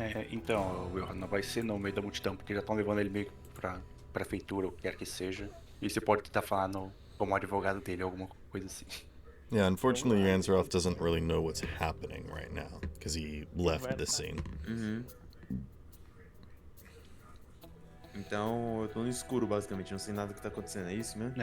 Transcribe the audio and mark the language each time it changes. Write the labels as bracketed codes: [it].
[pt] Então, Will, não vai ser no meio da multidão, porque já estão levando ele meio que pra prefeitura, ou o que quer que seja. E você pode tentar falar como advogado dele, alguma coisa assim. [en] Yeah, unfortunately, Yanzeroth doesn't really know what's happening right now because he left the scene. Uhum. [pt] Então, eu tô no escuro, basicamente. Não sei nada do que tá acontecendo. É isso mesmo?